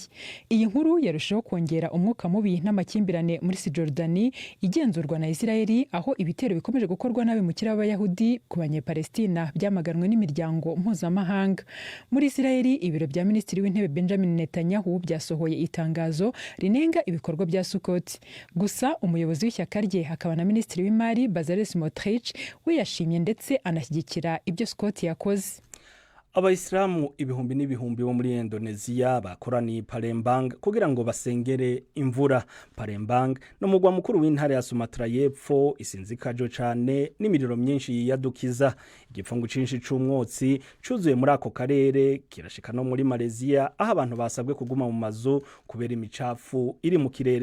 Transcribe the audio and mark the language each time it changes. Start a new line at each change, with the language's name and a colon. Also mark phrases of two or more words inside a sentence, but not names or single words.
Kinyarwanda: Iyi nkuru yarushaho kongera umwuka mubi n'amakimbirane muri Cisjordani igenzurwa na Israeli, aho ibitero bikomeje gukorwa n'abimukira b'Abayahudi ku banyepalestina byamaganwe n'imiryango mpuzamahanga. Muri Israeli, ibiro bya Minisitiri w'Intebe Benjamin Netanyahu byasohoye itangazo rinenga ibikorwa bya Sukkot. Gusa umuyobozi w'ishyaka rye hakaba na Minisitiri w'Imari Bezalel Smotrich we yashimye ndetse anashyigikira ibyo Sukkot yakoze.
Rundi: Abayisilamu ibihumbi n'ibihumbi bo muri Indonesia bakoraniye Palembang kugira ngo basengere imvura. Palembang no mugwa mukuru w'intara ya Sumatra y'Epfo isinzikajo cyane n'imiriro myinshi yiyadukiza. Igipfungu cinshi c'umwotsi cuzuye muri ako karere kirashika no muri Malaysia, aho abantu basabwe kuguma mu mazu kubera imicafu iri mu kirere.